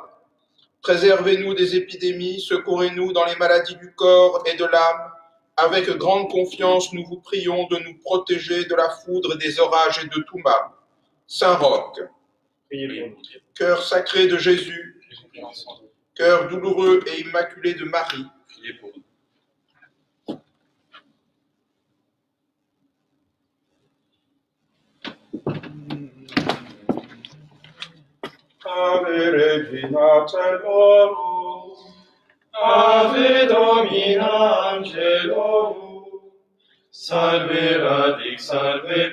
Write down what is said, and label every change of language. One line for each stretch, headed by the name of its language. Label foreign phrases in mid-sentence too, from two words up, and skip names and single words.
French: Préservez-nous des épidémies, secourez-nous dans les maladies du corps et de l'âme. Avec grande confiance, nous vous prions de nous protéger de la foudre, des orages et de tout mal. Saint Roch, cœur sacré de Jésus, cœur douloureux et immaculé de Marie, Priez pour nous.
Latin: Ave Regina Caelorum, Ave Domina Angelorum, salve radix, salve